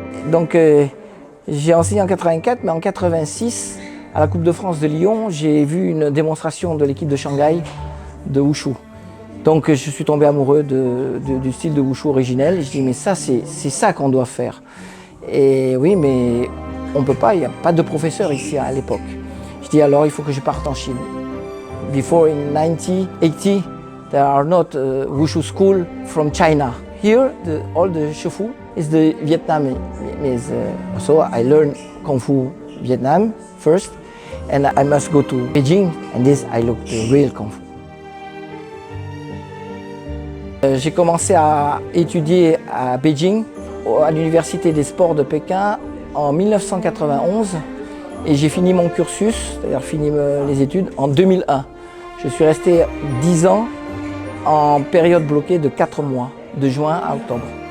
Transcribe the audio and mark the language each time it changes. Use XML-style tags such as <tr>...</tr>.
<fr>Donc j'ai enseigné en 84, mais en 86, à la Coupe de France de Lyon, j'ai vu une démonstration de l'équipe de Shanghai de Wushu. Donc je suis tombé amoureux du style de Wushu originel. Je dis mais ça c'est ça qu'on doit faire. Et oui, mais on ne peut pas, il n'y a pas de professeur ici à l'époque. Je dis alors il faut que je parte en Chine.</fr> <en>Before in 1980, there are not Wushu school from China. Here, all the Shifu is the Vietnamese. So I learned Kung Fu Vietnam first, and I must go to Beijing, and this I look the real Kung Fu.</en> <fr>J'ai commencé à étudier à Beijing, à l'Université des sports de Pékin, en 1991, et j'ai fini mon cursus, c'est-à-dire fini les études, en 2001. Je suis resté 10 ans en période bloquée de 4 mois. De juin à octobre.</fr>